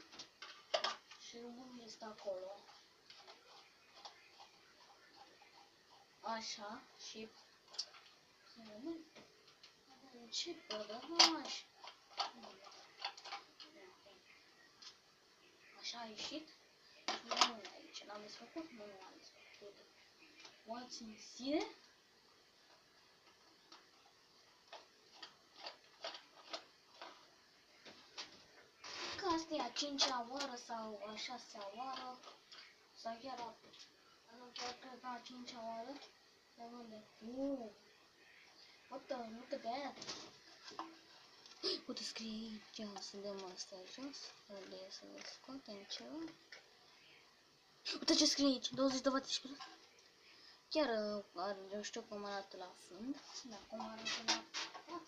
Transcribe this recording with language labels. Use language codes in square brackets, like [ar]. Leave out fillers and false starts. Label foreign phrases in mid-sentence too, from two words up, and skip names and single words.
[ro] Și unde este acolo. Așa. Și să rămân. Ce pădăraș. Așa a ieșit. Nu aici. N-am desfăcut? Nu am desfăcut. [en] What's inside? [ro] Că asta e a 5-a oară sau a 6-a oară. Sau chiar a... Nu chiar cred că a 5-a oară. De unde? [en] What the? Look at that. [ro] Uite, scrie aici, să dăm asta jos, să le scoatem ceva. Uite ce scrie aici, 20 de vate și cât? Chiar eu știu cum arată la fund, da, cum arată la față.